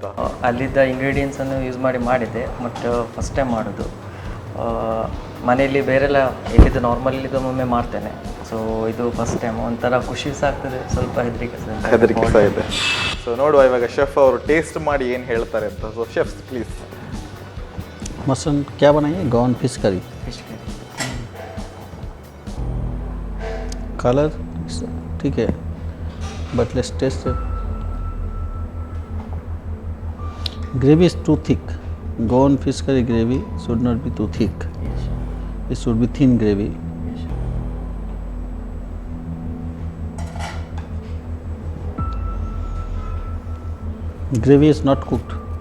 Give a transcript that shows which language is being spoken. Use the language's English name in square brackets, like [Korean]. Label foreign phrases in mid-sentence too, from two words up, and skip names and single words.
[Kannada] ಅಲ್ಲಿದ್ದ ಇಂಗ್ರೀಡಿಯೆಂಟ್ಸನ್ನು ಯೂಸ್ ಮಾಡಿದ್ದೆ, [English] but first time [Kannada] ಮಾಡೋದು. ಮನೆಯಲ್ಲಿ ಬೇರೆಲ್ಲ ಇಲ್ಲಿದ್ದು ನಾರ್ಮಲ್ ಒಮ್ಮೆ ಮಾಡ್ತೇನೆ. ಸೊ ಇದು [English] first time [Kannada] ಒಂಥರ ಖುಷಿ ಸಹ ಆಗ್ತದೆ, ಸ್ವಲ್ಪ ಹೆದರಿಕೆ ಸಹ ಇದೆ. ಸೊ ನೋಡುವ ಇವಾಗ ಶೆಫ್ ಅವರು ಟೇಸ್ಟ್ ಮಾಡಿ ಏನು ಹೇಳ್ತಾರೆ ಅಂತ. [English] so chef please. [Hindi] मसन क्या बनाइए? [English] Goan fish curry. colour [Hindi] ठीक है, [English] but let's test it. Gravy is too thick. Gone fish curry gravy should not be too thick. It should be thin gravy. Gravy is not cooked.